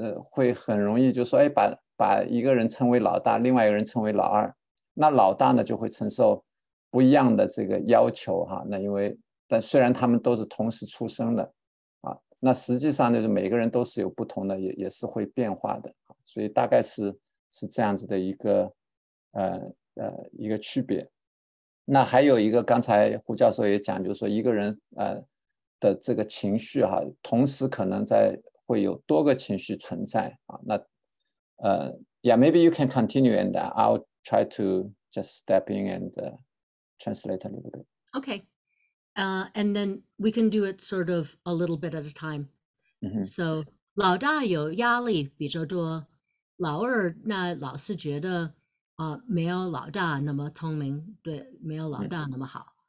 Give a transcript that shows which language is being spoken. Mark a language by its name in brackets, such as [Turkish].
[Chinese] 会很容易就说，把一个人称为老大，另外一个人称为老二，那老大呢就会承受不一样的这个要求哈，但虽然他们都是同时出生的啊，那实际上就是每个人都是有不同的，也是会变化的，所以大概是这样子的一个区别。那还有一个，刚才胡教授也讲，就是说一个人的这个情绪哈，同时可能会有多个情绪存在啊。那 [English] yeah, maybe you can continue and I'll try to just step in and translate a little bit. Okay. And then we can do it sort of a little bit at a time. [Chinese] So 老大有压力比较多，老二那老是觉得没有老大那么聪明，对，没有老大那么好。